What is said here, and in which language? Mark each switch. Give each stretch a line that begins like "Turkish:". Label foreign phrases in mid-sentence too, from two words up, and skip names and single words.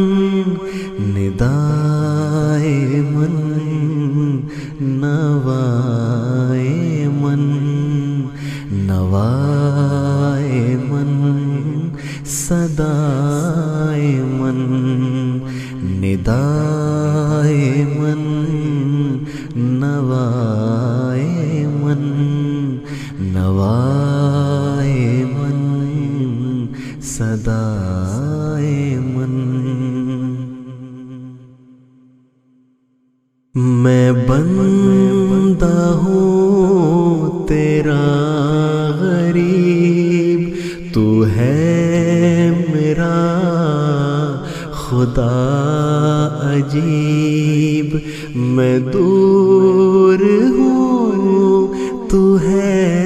Persian: ندائے من، نوائے من، نوائے من، صدائے من، ندائے من، نوائے من، نوائے من، صدائے من۔
Urdu: میں بندہ ہوں تیرا غریب، تو ہے میرا خدا عجیب، میں دور ہوں تو ہے